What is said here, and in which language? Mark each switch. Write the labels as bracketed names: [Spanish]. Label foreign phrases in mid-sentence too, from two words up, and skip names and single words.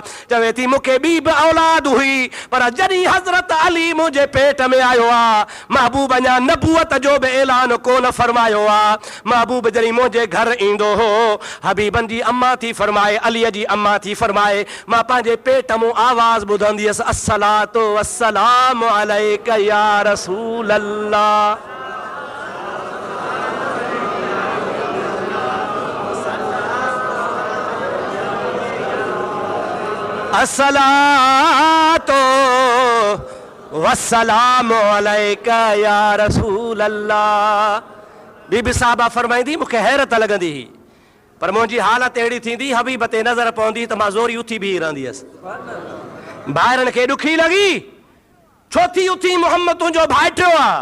[Sindhi] चवे थी मूंखे ॿी बि औलाद हुई, पर जॾहिं हज़रत अली मुंहिंजे पेट में आयो आहे, महबूब अञा नबूअत जो बि ऐलान कोन फरमायो आहे। महबूब जॾहिं मुंहिंजे घर ईंदो हो, हबीबन जी अम्मा थी फरमाए, अलीअ जी अम्मा थी फरमाए, मां पंहिंजे पेट मूं आवाज़ ॿुधंदी हुअसि [Arabic] الصلاة والسلام عليك يا رسول الله. الصلاة والسلام عليك يا رسول الله. [Sindhi] बीबी साहिबा फरमाईंदी मूंखे हैरत लॻंदी हुई, पर मुंहिंजी हालत अहिड़ी थींदी हबीब ते नज़र पवंदी त मां ज़ोरी उथी बीही रहंदी हुअसि। भाइरनि खे ॾुखी लॻी, छो थी उथी? मोहम्मद तुंहिंजो भाइटियो आहे।